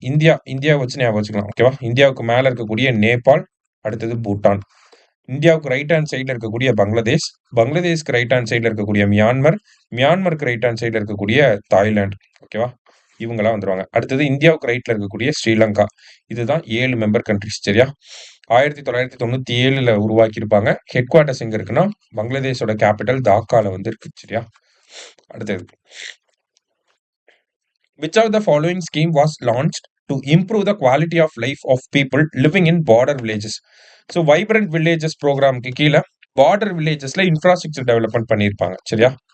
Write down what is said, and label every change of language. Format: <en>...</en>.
<ta>India வச்சு ஞாபகம் வச்சுக்கலாம். ஓகேவா? இந்தியாவுக்கு மேல இருக்கக்கூடிய நேபாள், அடுத்தது பூட்டான், இந்தியாவுக்கு ரைட் ஹேண்ட் சைட்ல இருக்கக்கூடிய பங்களாதேஷ், பங்களாதேஷ்க்கு ரைட் ஹேண்ட் சைட்ல இருக்கக்கூடிய மியான்மருக்கு ரைட் ஹேண்ட் சைட்ல இருக்கக்கூடிய தாய்லாந்து. ஓகேவா? இவங்கெல்லாம் வந்துருவாங்க. அடுத்தது இந்தியாவுக்கு ரைட்ல இருக்கக்கூடிய ஸ்ரீலங்கா. இதுதான் 7 மெம்பர் கண்ட்ரிஸ். சரியா? 1997ல உருவாக்கி இருப்பாங்க. ஹெட் குவார்டர்ஸ் எங்க இருக்குன்னா பங்களாதேஷோட கேபிட்டல் டாக்கால இருக்கு. சரியா? அடுத்தது</ta> <en>which of the following scheme was launched to improve the quality of life of people living in border villages?</en> <ta>So vibrant villages ப்ரோக்ராம்க்கு கீழே பார்டர் வில்லேஜஸ்ல இன்ஃப்ராஸ்ட்ரக்சர் டெவலப்மெண்ட் பண்ணியிருப்பாங்க. சரியா?</ta>